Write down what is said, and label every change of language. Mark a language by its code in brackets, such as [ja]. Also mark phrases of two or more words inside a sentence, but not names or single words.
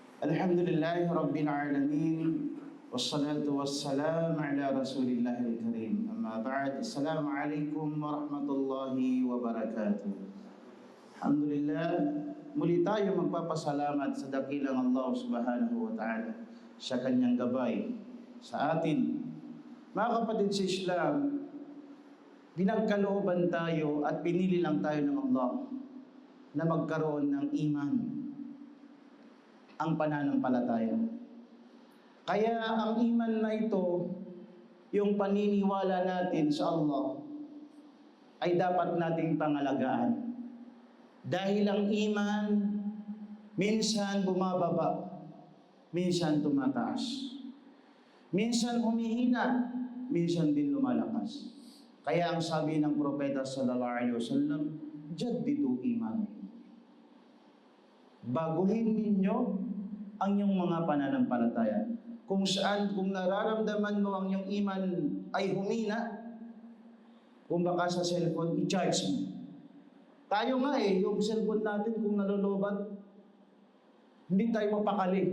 [ar] الحمد لله رب العالمين. والصلاة والسلام على رسول الله الكريم. أما بعد. السلام عليكم ورحمة الله وبركاته. Alhamdulillah, [tl] muli tayo magpapasalamat sa dakilang Allah [ar] سبحانه وتعالى [tl] sa kanyang gabay sa atin. Mga kapatid sa Islam, pinagkalooban tayo at pinili lang tayo ng Allah na magkaroon ng iman, ang pananampalataya. Kaya ang iman na ito, yung paniniwala natin sa Allah, ay dapat nating pangalagaan. Dahil ang iman, minsan bumababa, minsan tumataas. Minsan humihina, minsan din lumalakas. Kaya ang sabi ng propeta [ar] صلى الله عليه وسلم, جددوا إيمان. [tl] Baguhin ninyo ang iyong mga pananampalataya. Kung nararamdaman mo ang iyong iman ay humina, kung baka sa cellphone, i-charge mo. Tayo nga yung cellphone natin kung nalolobat, hindi tayo mapakali.